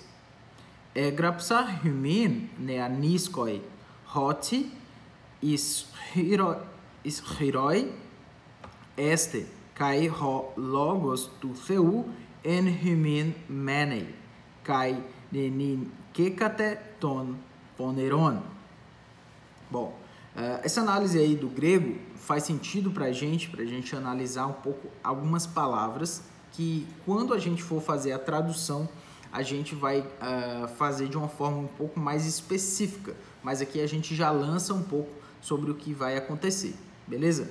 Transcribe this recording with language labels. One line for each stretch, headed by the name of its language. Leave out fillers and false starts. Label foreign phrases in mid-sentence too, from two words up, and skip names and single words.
Greek: Ἔγραψα ὑμῖν νεανίσκοι ὅτι ἰσχυροί ἐστε καὶ ὁ λόγος τοῦ θεοῦ ἐν ὑμῖν μένει καὶ νενικήκατε τὸν πονηρόν.
Portuguese: Bom, essa análise aí do grego faz sentido para a gente analisar um pouco algumas palavras que, quando a gente for fazer a tradução, a gente vai fazer de uma forma um pouco mais específica, mas aqui a gente já lança um pouco sobre o que vai acontecer, beleza?